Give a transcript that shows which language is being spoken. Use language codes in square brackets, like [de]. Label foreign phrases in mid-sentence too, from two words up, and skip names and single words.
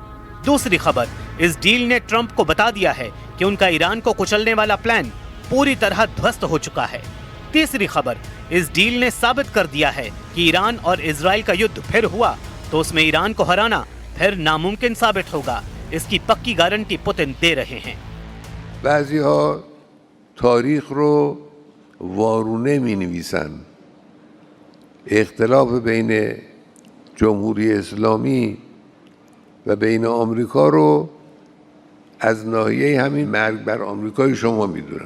[hi] दूसरी खबर, इस डील ने ट्रंप को बता दिया है कि उनका ईरान को कुचलने वाला प्लान पूरी तरह ध्वस्त हो चुका है। तीसरी खबर, इस डील ने साबित कर दिया है कि ईरान और इजराइल का युद्ध फिर हुआ तो उसमें ईरान को हराना फिर नामुमकिन साबित होगा। इसकी पक्की गारंटी पुतिन दे रहे हैं। [fa] بعضی‌ها تاریخ رو وارونه می‌نویسن. اختلاف بین جمهوری اسلامی و بین آمریکا رو از ناحیه همین مرگ بر آمریکای شما میدونن.